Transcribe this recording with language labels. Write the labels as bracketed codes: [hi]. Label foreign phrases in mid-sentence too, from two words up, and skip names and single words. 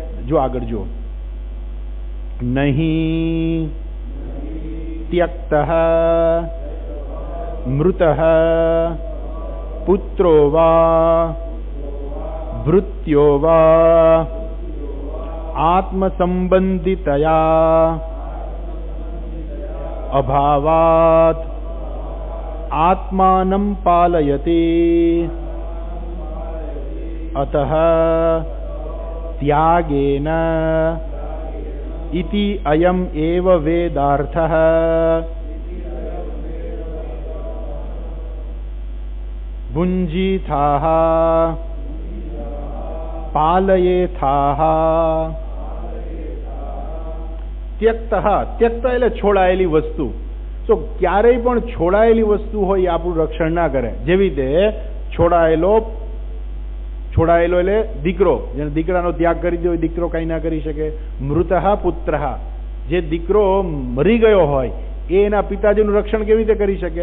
[gu] જો આગળ જો, નહીં ત્યક્ત [sa] मृत पुत्रो वा भृत्यो वा आत्मसंबंधितया अभावात् आत्मानं पालयति अतः त्यागेन इति अयम् एव वेदार्थः। भुञ्जीथाः पालयेथाः। [gu] त्यक्तः, त्यक्त એટલે છોડાયેલી વસ્તુ. તો ક્યારેય પણ છોડાયેલી વસ્તુ હોય એ આપણું રક્ષણ ના કરે. જેવી રીતે છોડાયેલો એટલે દીકરો, જેને દીકરાનો ત્યાગ કરી દો, દીકરો કઈ ના કરી શકે. [sa] मृतः पुत्रः, [gu] જે દીકરો મરી ગયો હોય એ એના પિતાજીનું રક્ષણ કેવી રીતે કરી શકે?